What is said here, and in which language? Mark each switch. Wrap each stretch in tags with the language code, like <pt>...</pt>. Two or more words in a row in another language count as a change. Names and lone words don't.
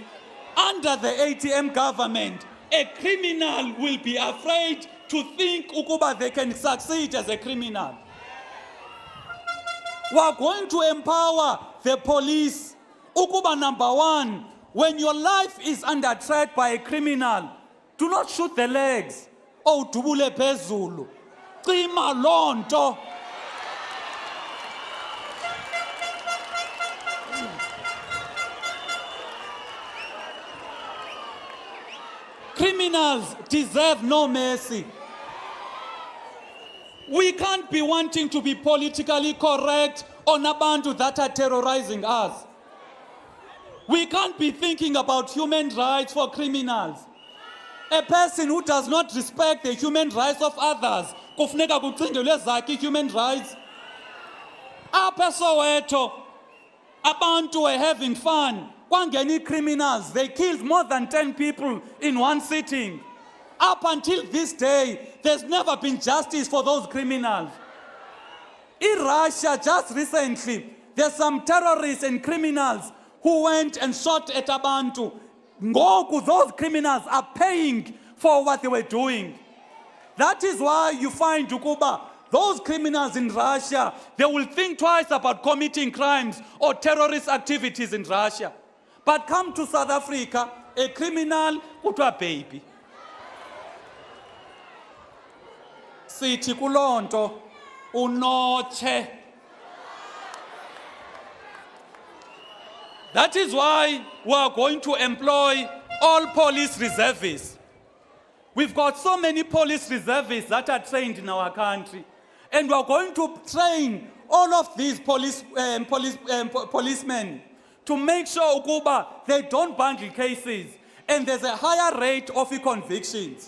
<en>Under the ATM government, a criminal will be afraid to think ukuba they can succeed as a criminal. We are going to empower the police. Ukuba number 1, when your life is under threat by a criminal, do not shoot the legs.</en> <xh>Oh, dubule phezulu. Cima lonto.</xh> <en>Criminals deserve no mercy. We can't be wanting to be politically correct on abantu that are terrorizing us. We can't be thinking about human rights for criminals. A person who does not respect the human rights of others</en> <xh>kufuneka kucingelwe zakhe</xh> <en>human rights. Apha Soweto, abantu were having fun. Kwangeni criminals, they killed more than 10 people in one sitting. Up until this day, there's never been justice for those criminals. In Russia, just recently, there's some terrorists and criminals who went and shot at abantu.</en> <xh>Ngoku,</xh> <en>those criminals are paying for what they were doing. That is why you find ukuba those criminals in Russia, they will think twice about committing crimes or terrorist activities in Russia. But come to South Africa, a criminal kuthiwa baby.</en> <xh>Sithi kulonto unoche.</xh> <en>That is why we are going to employ all police reservists. We've got so many police reservists that are trained in our country. And we are going to train all of these policemen to make sure ukuba they don't bundle cases and there's a higher rate of convictions.</en>